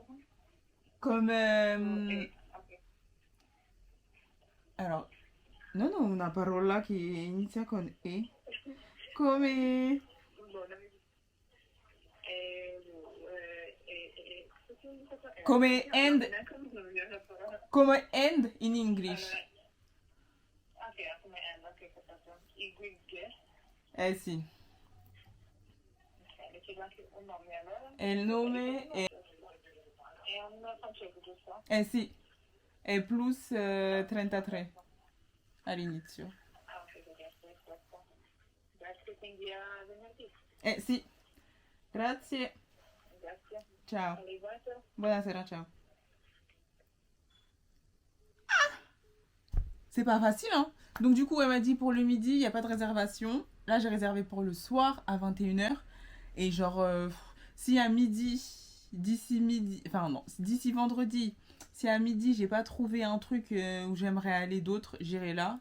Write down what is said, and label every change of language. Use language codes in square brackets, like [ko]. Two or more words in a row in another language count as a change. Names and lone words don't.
[it] come... Ok. Allora, non ho una parola che inizia con E. Come... [en] Come end. Come end in English. [it] Ok, [en] come end, [it] ok, capito. I guiglie. Sì. Ok, le chiedo anche un nome allora. E il nome è... È un francese, giusto? Sì. È plus 33 all'inizio. Ah, ok, perfetto. Grazie, quindi a venerdì. Sì. Grazie. Grazie. Ciao. Arrivato. Buonasera, ciao. [fr] C'est pas facile, hein. Donc du coup, elle m'a dit pour le midi, il n'y a pas de réservation. Là, j'ai réservé pour le soir à 21h. Et genre, si à midi, d'ici vendredi, si à midi, j'ai pas trouvé un truc où j'aimerais aller d'autre, j'irai là.